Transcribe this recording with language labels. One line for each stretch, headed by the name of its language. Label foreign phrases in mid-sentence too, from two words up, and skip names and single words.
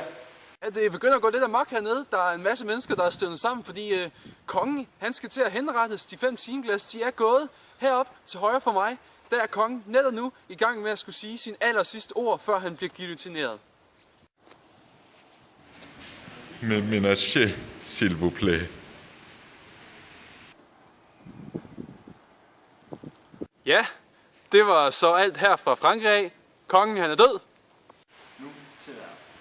Danish: Ja, det begynder at gå lidt amok hernede. Der er en masse mennesker, der er støvnet sammen, fordi kongen, han skal til at henrettes. De 5 timeglas, de er gået herop til højre for mig. Der er kongen netop nu i gang med at skulle sige sin aller sidste ord, før han bliver guillotineret.
French: mais ménagez, s'il vous plaît.
Danish: Ja, det var så alt her fra Frankrig af. Kongen han er død. Nu til at